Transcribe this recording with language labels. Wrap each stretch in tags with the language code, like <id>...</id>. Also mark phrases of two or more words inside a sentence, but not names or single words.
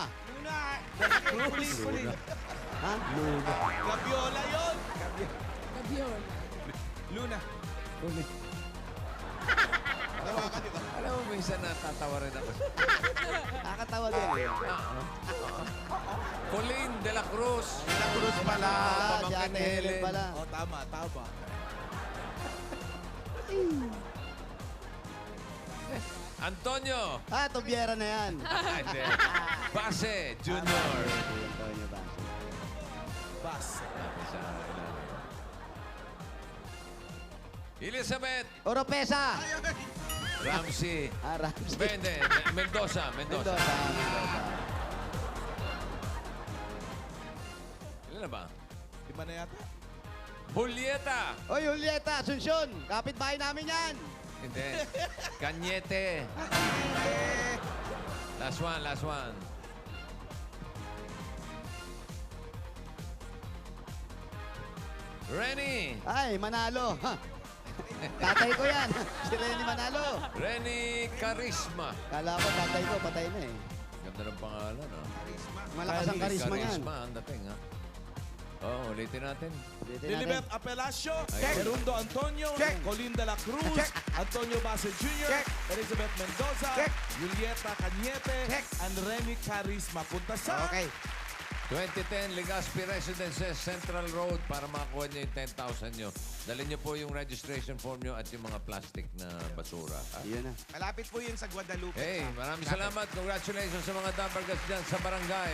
<tl>Kulin. Ha? Luna. Gabiola yun. Gabiol. Luna. Alam mo, minsan natatawa rin ako. Nakakatawa din. Colleen de la Cruz. De la Cruz pala. Si Ate Helen pala. Oh, tama, tama. Antonio. Tobiera na yan. Hindi. Base Junior. Antonio Base. Elizabeth. Oropesa. Ramsey. Ramsey. Hindi. Mendoza. Mendoza. Ilan na ba? 5 na yata. Julieta. Oy, Julieta, Asuncion. Kapit-bahay namin yan. Hindi. Cañete.</tl> <en>Last one, last one.</en> <tl>Renny. Ay, Manalo. Tatay ko yan. Si Renny Manalo. Renny Charisma. Kala ko tatay ko, patay na eh. Ganda ng pangalan, ha? Malakas ang karisma niyan. Charisma ang dating, ha? Oo, ulitin natin. Lilibet Apelacio, Check. Gerundo Antonio, Colleen de la Cruz, Antonio Base Jr., Elizabeth Mendoza, Julieta Cañete, and Remy Charisma. Punta sa... Okay. 2010 Legazpi Residences, Central Road para makakuha niyo yung 10,000 niyo. Dalhin niyo po yung registration form niyo at yung mga plastic na basura. Yun na. Malapit po yun sa Guadalupe. Hey, maraming salamat. Congratulations sa mga Dabargas dyan sa barangay.</tl>